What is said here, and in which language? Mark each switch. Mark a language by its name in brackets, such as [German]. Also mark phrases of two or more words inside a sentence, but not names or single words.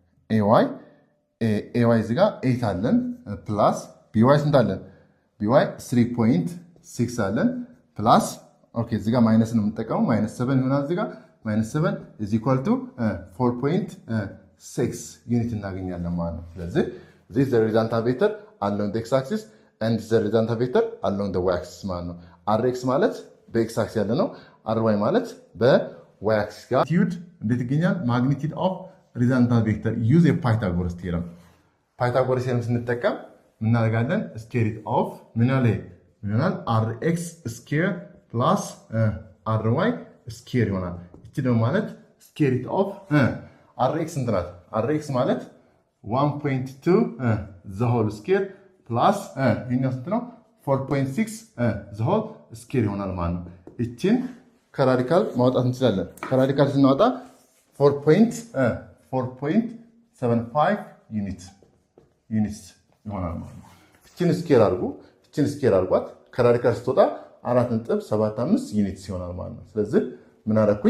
[Amharic] ኤዋይ እዚህ ጋር 8 አለን [English] plus By [Amharic] ስንት አለን? ቢዋይ 3.6 አለን ፕላስ ኦኬ እዚህ ጋር ማይነስ ነው የምንጠቀመው -7 ይሆናል። እዚህ ጋር -7 [English] is equal to 4.6 unit [Amharic] እናገኛለን ማለት ነው። ስለዚህ [English] this is the horizontal vector along the x-axis and the horizontal vector along the y-axis [Amharic] ማለት ነው። rx ማለት በx axis ያለ ነው። ry ማለት በy axis ጋር ማግኒቲዩድ እንዴት ይገኛል? [English] magnitude of horizontal vector use a Pythagoras theorem። Pythagoras theorem [Amharic] ስንጠቀም እናደርጋለን [English] square root of [Amharic] ምን ያለ ይሆናል? rx [English] square plus ry square [Amharic] ይሆናል። እቺ ደግሞ ማለት [English] square root of rx [Amharic] ስንት ናት? rx ማለት 1.2 [English] the whole square plus [Amharic] ይሄኛው ስንት ነው? 4.6 [English] the whole square [Amharic] ይሆናል ማለት ነው። እቺን ከራዲካል ማውጣት እንችላለን። ከራዲካል ስናወጣ 4.75 ዩኒትስ ይሆናል ማለት ነው። እቺን ስኬር አድርጓት ከራዲካል ስትወጣ 4.75 ዩኒትስ ይሆናል ማለት ነው። ስለዚህ ምን አደረኩኝ?